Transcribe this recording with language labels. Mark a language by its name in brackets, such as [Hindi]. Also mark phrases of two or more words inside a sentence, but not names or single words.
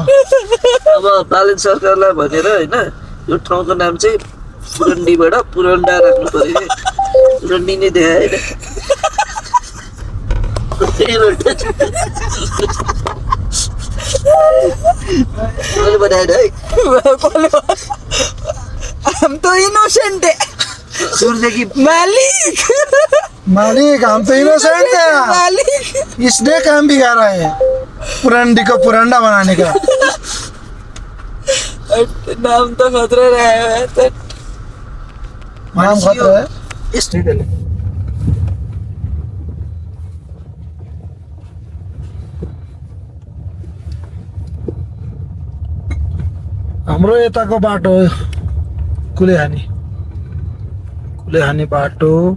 [Nepali] अब बालन सरकारलाई भनेर होइन यो ठाउँको नाम चाहिँ पुरन्डीबाट पुरन्डा राख्नु पर्यो कि पुरन्डी नै देखाएन मैले बनाएन है [Hindi] हम तो इनोसेंट है [Nepali] सुरदेखि [Hindi] मालिक मालिक हम तो इनोसेंट है मालिक इसने काम बिगाड़ा है पुरंडी को पुरंडा बनाने का नाम तो खतरा रहा है तो नाम खतरा है [Nepali] यस्तै गरे हाम्रो यताको बाटो कुलेहानी बाटो